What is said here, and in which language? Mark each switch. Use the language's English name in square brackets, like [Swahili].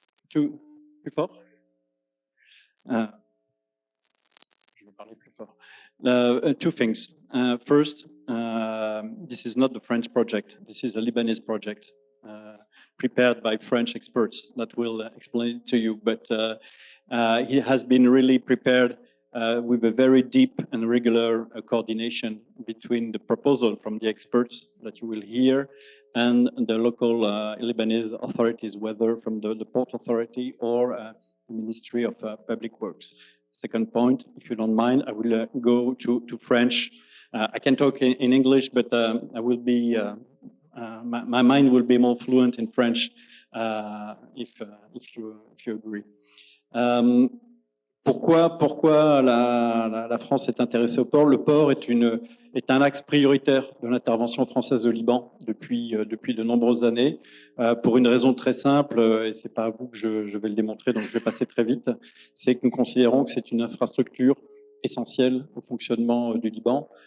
[French] Plus fort? Je vais parler plus fort. [English] Two things. First, this is not the French project. This is a Lebanese project prepared by French experts that will explain it to you. But it has been really prepared with a very deep and regular coordination between the proposal from the experts that you will hear and the local Lebanese authorities, whether from the Port Authority or the Ministry of Public Works. Second point, if you don't mind, I will go to French. I can talk in English, but I will be, my mind will be more fluent in French if you agree. [French] Pourquoi la France est intéressée au port? Le port est un axe prioritaire de l'intervention française au Liban depuis de nombreuses années, pour une raison très simple, et c'est pas à vous que je vais le démontrer, donc je vais passer très vite, c'est que nous considérons que c'est une infrastructure essentielle au fonctionnement du Liban.